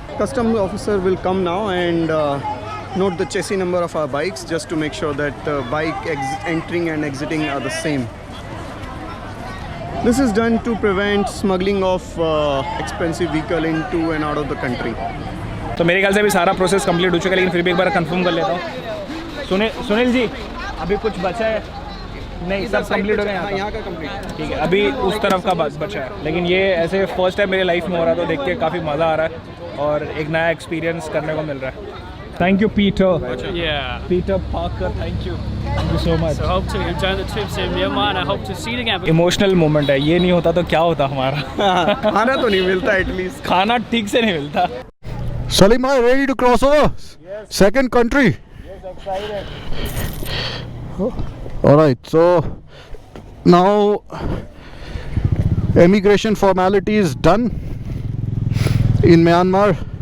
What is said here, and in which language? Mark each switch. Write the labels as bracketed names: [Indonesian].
[English] Customs officer will come now and note the chassis number of our bikes, just to make sure that the bike entering and exiting are the same. This is done to prevent smuggling of expensive vehicle into and out of the country. [Hindi] तो मेरे ख्याल से अभी सारा process complete हो चुका है, लेकिन फिर भी एक बार कंफर्म कर लेता हूँ। सुनील जी, अभी कुछ बचा है? नहीं, सब कंप्लीट हो गया यहाँ का कंप्लीट। ठीक है, अभी उस तरफ का बचा है, लेकिन ये ऐसे फर्स्ट टाइम मेरे लाइफ में हो रहा है, तो देख के काफ़ी मज़ा आ रहा है और एक नया एक्सपीरियंस करने को मिल रहा है। [English] Thank you, Peter. Yeah. Peter Parker, thank you. Thank you so much. So hope to enjoy the trips in Myanmar, and I hope to see you again. [Hindi] Emotional moment है, ये नहीं होता तो क्या होता हमारा। खाना तो नहीं मिलता एटलीस्ट। खाना ठीक से नहीं मिलता। [English] Salim, are you ready to cross over? Yes. Second country. Yes, excited. Alright, so now immigration formality is done in Myanmar.